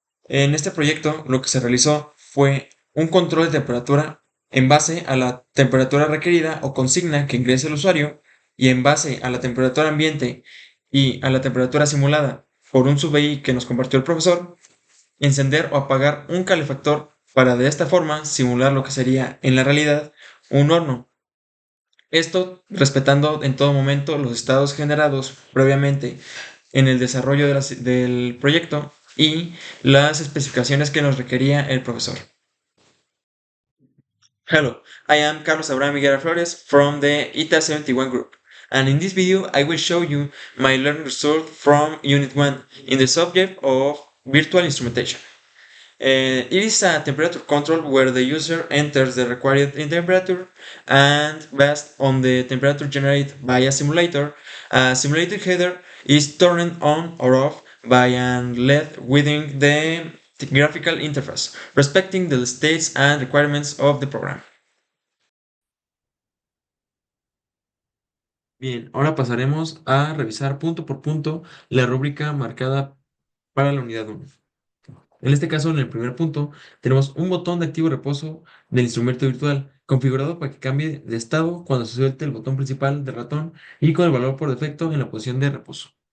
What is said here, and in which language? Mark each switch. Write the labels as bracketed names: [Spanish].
[Spanish] En este proyecto lo que se realizó fue un control de temperatura en base a la temperatura requerida o consigna que ingrese el usuario y en base a la temperatura ambiente y a la temperatura simulada por un sub-I que nos compartió el profesor, encender o apagar un calefactor para de esta forma simular lo que sería en la realidad un horno. Esto respetando en todo momento los estados generados previamente en el desarrollo del proyecto y las especificaciones que nos requería el profesor. [English] Hello, I am Carlos Abraham Higuera Flores from the ITA 71 group, and in this video I will show you my learning result from Unit 1 in the subject of virtual instrumentation. It is a temperature control where the user enters the required temperature, and based on the temperature generated by a simulated header is turned on or off by an LED within the graphical interface, respecting the states and requirements of the program. [Spanish] Bien, ahora pasaremos a revisar punto por punto la rúbrica marcada para la unidad 1. En este caso, en el primer punto, tenemos un botón de activo y reposo del instrumento virtual, configurado para que cambie de estado cuando se suelte el botón principal del ratón y con el valor por defecto en la posición de reposo.